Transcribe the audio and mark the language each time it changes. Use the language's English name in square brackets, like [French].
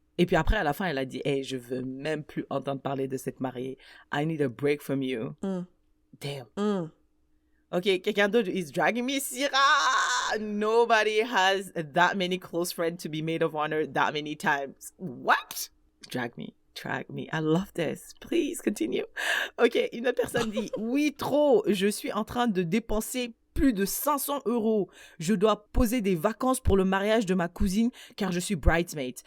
[French] Et puis après, à la fin, elle a dit, hey, je veux même plus entendre parler de cette mariée. [English] I need a break from you. Damn. Ok, [French] quelqu'un d'autre [English] is dragging me. Syrah! Nobody has that many close friends to be maid of honor that many times. What? Drag me. I love this. Please continue. [French] Ok, une autre personne dit, oui, trop. Je suis en train de dépenser plus de 500 €. Je dois poser des vacances pour le mariage de ma cousine car je suis bridesmaid.